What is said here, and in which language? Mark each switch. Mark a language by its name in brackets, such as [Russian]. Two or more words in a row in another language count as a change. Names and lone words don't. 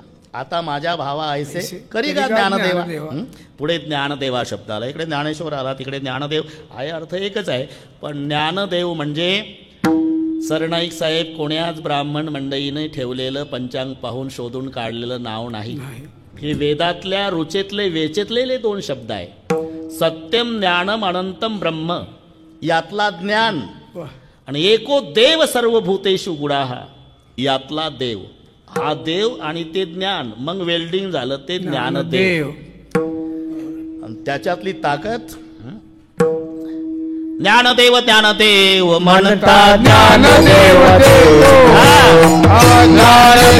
[Marathi] आता माझ्या भावा ऐसे करीगा ज्ञानदेवा. पुढे ज्ञानदेवा शब्द आला, इकडे ज्ञानेश्वर आला, तिकडे ज्ञानदेव आहे. अर्थ एकच आहे, पण ज्ञानदेव म्हणजे सरनाईक साहेब कोण्याच ब्राह्मण मंडळीने ठेवलेलं पंचांग पाहून शोधून काढलेलं नाव नाही. हे वेदातल्या रुचेतले वेचेतलेले 2 शब्द आहे. [Sanskrit] सत्यम ज्ञानम अनंतम ब्रह्म, [Marathi] यातला ज्ञान, आणि [Sanskrit] एको देव सर्वभूतेषु गुणाः, [Marathi] यातला देव. हा देव आणि ते ज्ञान, मग वेल्डिंग झालं ते ज्ञानदेव. आणि त्याच्यातली ताकद ज्ञानदेव ज्ञानदेव म्हणता ज्ञानदेव देव,